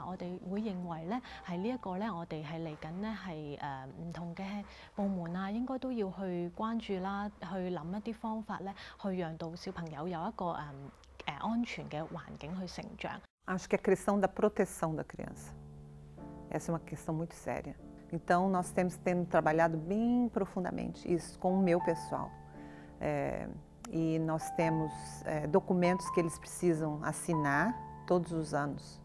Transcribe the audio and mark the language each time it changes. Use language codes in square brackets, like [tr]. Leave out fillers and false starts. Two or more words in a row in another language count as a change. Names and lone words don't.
[yue] 我哋會認為咧係呢一個咧，我哋係嚟緊咧係唔同嘅部門啊，應該都要去關注啦，去諗一啲方法咧，去讓到小朋友有一個安全嘅環境去成長。 [pt] Acho que a questão da proteção da criança, essa é uma questão muito séria. Então nós temos trabalhado bem profundamente isso com o meu pessoal. E nós temos documentos que eles precisam assinar todos os anos.